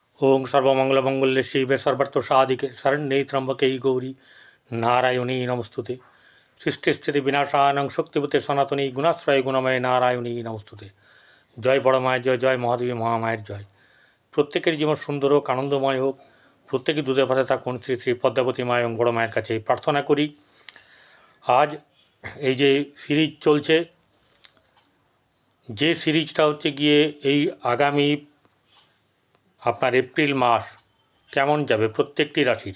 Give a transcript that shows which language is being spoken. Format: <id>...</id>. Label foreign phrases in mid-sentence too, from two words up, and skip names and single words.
<sa>ओं सर्वमंगलमंगल्ये शिवे सर्वार्थसाधिके शरण्ये त्र्यंबके गौरी नारायणी नमस्तुते। सृष्टिस्थिति विनाशानं शक्तिपते सनातनी गुणाश्रय गुणमय नारायणी नमस्तुते।</sa> <bn>জয় বড় माয়ের জয়, জয় মহাদেবী মহামায়ের জয়। প্রত্যেকের জীবন সুন্দর হোক, আনন্দময় হোক, প্রত্যেকে দুধে ভাতে থাকুন শ্রী শ্রী পদ্মাবতী মা এবং বড় মায়ের কাছে প্রার্থনা করি। আজ এই যে সিরিজ চলছে, যে সিরিজটা হচ্ছে গিয়ে এই আগামী আপনার এপ্রিল মাস কেমন যাবে প্রত্যেকটি রাশির।</bn>